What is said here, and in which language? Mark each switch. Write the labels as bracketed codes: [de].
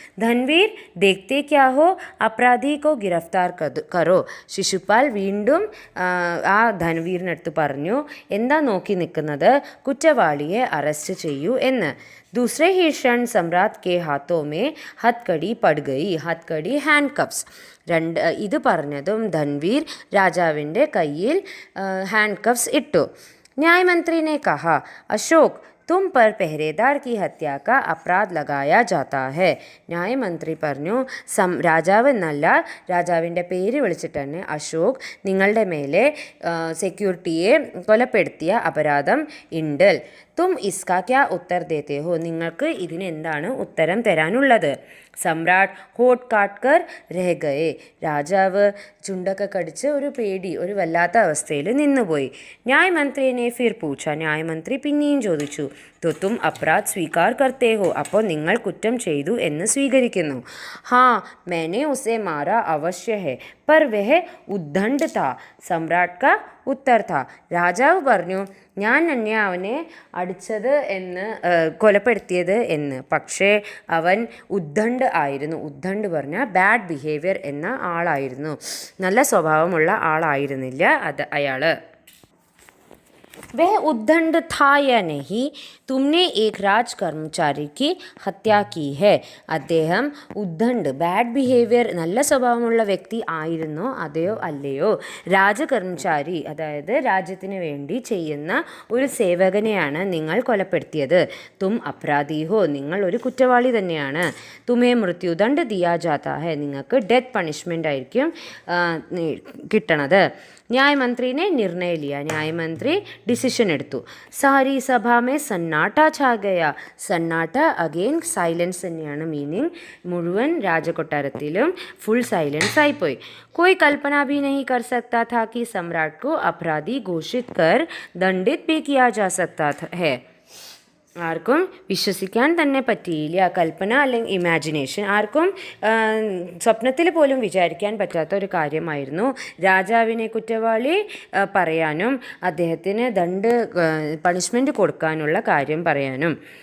[hi] ധൻവീർ ദേഖ്തേ ക്യാ ഹോ, അപരാധി കോ ഗിരഫ്താർ കരോ. [ml] ശിശുപാൽ വീണ്ടും ആ ധൻവീറിനടുത്ത് പറഞ്ഞു, എന്താ നോക്കി നിൽക്കുന്നത്, കുറ്റവാളിയെ അറസ്റ്റ് ചെയ്യൂ എന്ന്. [hi] दूसरे ही क्षण सम्राट के हाथों में हथकड़ी पड़ गई. हथकड़ी हैंड कप्स. [ml] ഇത് പറഞ്ഞതും ധൻവീർ രാജാവിൻ്റെ കയ്യിൽ ഹാൻഡ് കപ്സ് ഇട്ടു. [hi] ന്യായമന്ത്രി ने कहा, अशोक तुम पर पहरेदार की हत्या का अपराध लगाया जाता है. [ml] ന്യായമന്ത്രി പറഞ്ഞു, രാജാവ് എന്നല്ല, രാജാവിൻ്റെ പേര് വിളിച്ചിട്ട് തന്നെ, അശോക്, നിങ്ങളുടെ മേലെ സെക്യൂരിറ്റിയെ കൊലപ്പെടുത്തിയ അപരാധം ഉണ്ട്. [hi] തും ഇസ്കാ ക്യാ ഉത്തർ ദേത്തെ ഹോ, [ml] നിങ്ങൾക്ക് ഇതിന് എന്താണ് ഉത്തരം തരാനുള്ളത്. [hi] സമ്രാട്ട് ഹോട്ട് കാട്ട്കർ രഹ ഗയേ. [ml] രാജാവ് ചുണ്ടൊക്കെ കടിച്ച് ഒരു പേടി, ഒരു വല്ലാത്ത അവസ്ഥയിൽ നിന്നുപോയി. [hi] ന്യായമന്ത്രിനെ ഫിർ പൂച്ച. [ml] ന്യായമന്ത്രി പിന്നെയും ചോദിച്ചു, [hi] तो तुम अपराध स्वीकार करते हो, [ml] അപ്പോൾ നിങ്ങൾ കുറ്റം ചെയ്തു എന്ന് സ്വീകരിക്കുന്നു. [hi] हाँ मैंने उसे मारा अवश्य है, पर वह उद्दंड था. सम्राट का उत्तर था. [ml] രാജാവ് പറഞ്ഞു, ഞാൻ തന്നെ അവനെ അടിച്ചത് എന്ന്, കൊലപ്പെടുത്തിയത് എന്ന്, പക്ഷേ അവൻ ഉദ്ദണ്ഡ് ആയിരുന്നു. ഉദ്ദണ്ഡ് പറഞ്ഞാൽ ബാഡ് ബിഹേവിയർ എന്ന ആളായിരുന്നു, നല്ല സ്വഭാവമുള്ള ആളായിരുന്നില്ല അയാൾ. [hi] वह उद्दंड था या नहीं, तुमने एक राज कर्मचारी की हत्या की है. [ml] അദ്ദേഹം ഉദ്ദണ്ഡ്, ബാഡ് ബിഹേവിയർ, നല്ല സ്വഭാവമുള്ള വ്യക്തി ആയിരുന്നോ അതെയോ അല്ലയോ, രാജകർമ്മചാരി, അതായത് രാജ്യത്തിന് വേണ്ടി ചെയ്യുന്ന ഒരു സേവകനെയാണ് നിങ്ങൾ കൊലപ്പെടുത്തിയത്. [hi] തും അപരാധി ഹോ, [ml] നിങ്ങൾ ഒരു കുറ്റവാളി തന്നെയാണ്. [hi] തുമേ മൃത്യുദണ്ഡ് ദിയാ ജാതാ ഹെ, [ml] നിങ്ങൾക്ക് ഡെത്ത് പണിഷ്മെൻ്റ് ആയിരിക്കും കിട്ടണത്. [hi] ന്യായമന്ത്രിനെ നിർണയ ലിയ. [ml] ന്യായമന്ത്രി ഡിസിഷൻ എടുത്തു. [hi] സാരി സഭാമേ സന്നാട്ട ഛാ ഗയ. [ml] സന്നാട്ട അഗെയിൻ സൈലൻസ് തന്നെയാണ് മീനിങ്. മുഴുവൻ രാജകൊട്ടാരത്തിലും ഫുൾ സൈലൻസ് ആയിപ്പോയി. [hi] कोई कल्पना भी नहीं कर सकता था कि सम्राट को अपराधी घोषित कर दंडित भी किया जा सकता है. [ml] ആർക്കും വിശ്വസിക്കാൻ തന്നെ പറ്റിയില്ല. കൽപ്പന അല്ലെങ്കിൽ ഇമാജിനേഷൻ, ആർക്കും സ്വപ്നത്തിൽ പോലും വിചാരിക്കാൻ പറ്റാത്ത ഒരു കാര്യമായിരുന്നു രാജാവിനെ കുറ്റവാളി പറയാനും അദ്ദേഹത്തിന് പണിഷ്മെൻറ്റ് കൊടുക്കാനുള്ള കാര്യം പറയാനും.